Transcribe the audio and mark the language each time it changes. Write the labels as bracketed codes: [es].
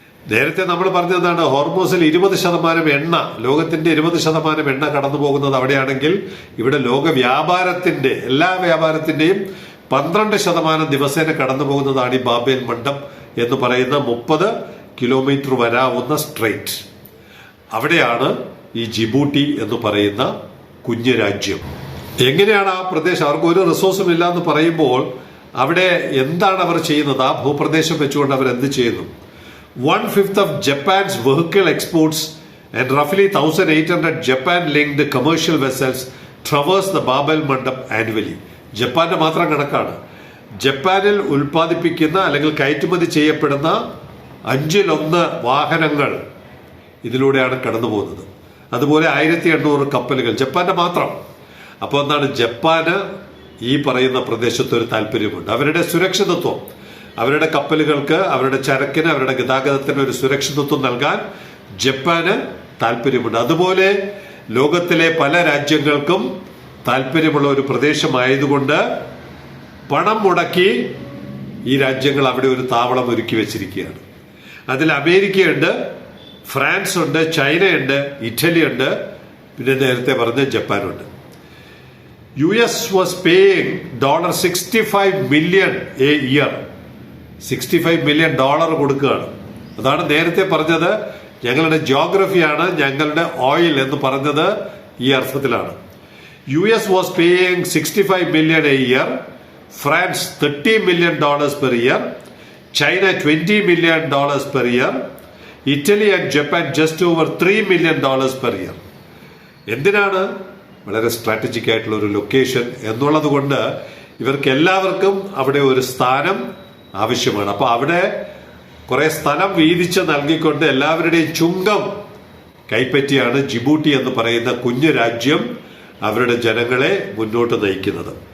[ml] നേരത്തെ നമ്മൾ പറഞ്ഞതാണ് ഹോർമോസിൽ 20% എണ്ണ, ലോകത്തിന്റെ 20% എണ്ണ കടന്നു പോകുന്നത് അവിടെയാണെങ്കിൽ ഇവിടെ ലോക വ്യാപാരത്തിന്റെ എല്ലാ വ്യാപാരത്തിന്റെയും 12% ദിവസേന കടന്നു പോകുന്നതാണ് ഈ ബാബേൽ മണ്ഡപം എന്ന് പറയുന്ന 30 കിലോമീറ്റർ വരാവുന്ന സ്ട്രെയിറ്റ്. അവിടെയാണ് ഈ ജിബൂട്ടി എന്ന് പറയുന്ന കുഞ്ഞു രാജ്യം. എങ്ങനെയാണ് ആ പ്രദേശം? അവർക്ക് ഒരു റിസോഴ്സും ഇല്ല എന്ന് പറയുമ്പോൾ അവിടെ എന്താണ് അവർ ചെയ്യുന്നത്? ആ ഭൂപ്രദേശം വെച്ചുകൊണ്ട് അവർ എന്ത് ചെയ്യുന്നു? [en] 1/5 of Japan's vehicle exports and roughly 1,800 Japan-linked commercial vessels traverse the Babel Mandap annually. [ml] ജപ്പാന്റെ മാത്രം കണക്കാണ്. ജപ്പാനിൽ ഉൽപ്പാദിപ്പിക്കുന്ന അല്ലെങ്കിൽ കയറ്റുമതി ചെയ്യപ്പെടുന്ന 1/5 വാഹനങ്ങൾ ഇതിലൂടെയാണ് കടന്നു പോകുന്നത്. അതുപോലെ 1800 കപ്പലുകൾ, ജപ്പാന്റെ മാത്രം. അപ്പോൾ എന്താണ്? ജപ്പാന് ഈ പറയുന്ന പ്രദേശത്ത് ഒരു താല്പര്യമുണ്ട്. അവരുടെ സുരക്ഷിതത്വം, അവരുടെ കപ്പലുകൾക്ക്, അവരുടെ ചരക്കിന്, അവരുടെ ഗതാഗതത്തിന് ഒരു സുരക്ഷിതത്വം നൽകാൻ ജപ്പാന് താല്പര്യമുണ്ട്. അതുപോലെ ലോകത്തിലെ പല രാജ്യങ്ങൾക്കും താല്പര്യമുള്ള ഒരു പ്രദേശമായതുകൊണ്ട് പണം മുടക്കി ഈ രാജ്യങ്ങൾ അവിടെ ഒരു താവളം ഒരുക്കി വെച്ചിരിക്കുകയാണ്. അതിൽ അമേരിക്കയുണ്ട്, ഫ്രാൻസ് ഉണ്ട്, ചൈനയുണ്ട്, ഇറ്റലി ഉണ്ട്, പിന്നെ നേരത്തെ പറഞ്ഞ ജപ്പാനുണ്ട്. [en] US was paying $65 million a year. [ml] $65 million കൊടുക്കുകയാണ്. അതാണ് നേരത്തെ പറഞ്ഞത് ഞങ്ങളുടെ ജിയോഗ്രഫിയാണ് ഞങ്ങളുടെ ഓയിൽ എന്ന് പറഞ്ഞത് ഈ അർത്ഥത്തിലാണ്. [en] US was paying $65 million a year, France $30 million per year, China $20 million per year, Italy and Japan just over $3 million per year. [ml] എന്തിനാണ്? വളരെ സ്ട്രാറ്റജിക് ആയിട്ടുള്ള ഒരു ലൊക്കേഷൻ എന്നുള്ളത് കൊണ്ട് ഇവർക്ക് എല്ലാവർക്കും അവിടെ ഒരു സ്ഥാനം ആവശ്യമാണ്. അപ്പൊ അവിടെ കുറെ സ്ഥലം വീതിച്ച് നൽകിക്കൊണ്ട് എല്ലാവരുടെയും ചുങ്കം കൈപ്പറ്റിയാണ് ജിബൂട്ടി എന്ന് പറയുന്ന കുഞ്ഞു രാജ്യം അവരുടെ ജനങ്ങളെ മുന്നോട്ട് നയിക്കുന്നത്.